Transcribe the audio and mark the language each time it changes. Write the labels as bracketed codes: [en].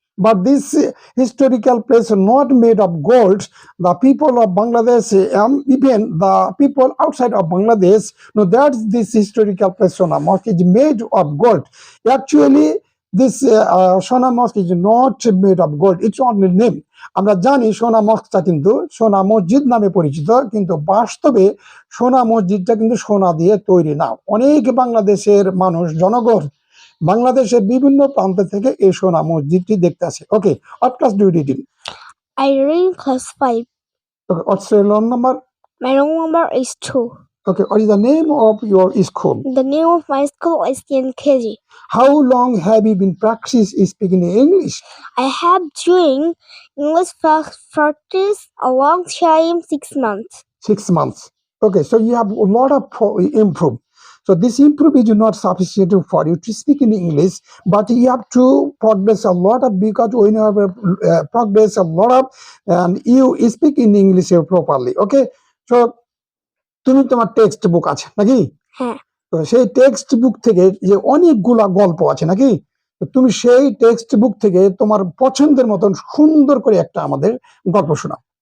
[en] But this historical place is not made of gold. The people of Bangladesh, even the people outside of Bangladesh, know that this historical place Sona Mosque is made of gold. Actually, this Sona Mosque is not made of gold. It's only name. [bn] আমরা জানি সোনা মস্কটা কিন্তু সোনা মসজিদ নামে পরিচিত, কিন্তু বাস্তবে সোনা মসজিদটা কিন্তু সোনা দিয়ে তৈরি না। অনেক বাংলাদেশের মানুষ জনগণ বাংলাদেশের বিভিন্ন প্রান্ত থেকে এই সোনা মসজিদটি দেখতে আসে। [en] Okay, what class do you read in? I read in class 5. Okay, what's your roll number? My roll number is 2. Okay, what is the name of your school? The name of my school is KNKG. How long have you been practicing speaking English? I have doing English practice a long time, 6 months. 6 months. Okay, so you have a lot of improve. So this improve is not sufficient for you to speak in English, but you have to progress a lot of, because when you have progress a lot of, and you speak in English properly. [bn] Okay, so তুমি তোমার text book আছে নাকি? হ্যাঁ। তো সেই text book থেকে যে অনেকগুলা গল্প আছে নাকি, তো তুমি সেই টেক্সট বুক থেকে তোমার পছন্দের মতন সুন্দর করে একটা আমাদের গল্প শোনাও।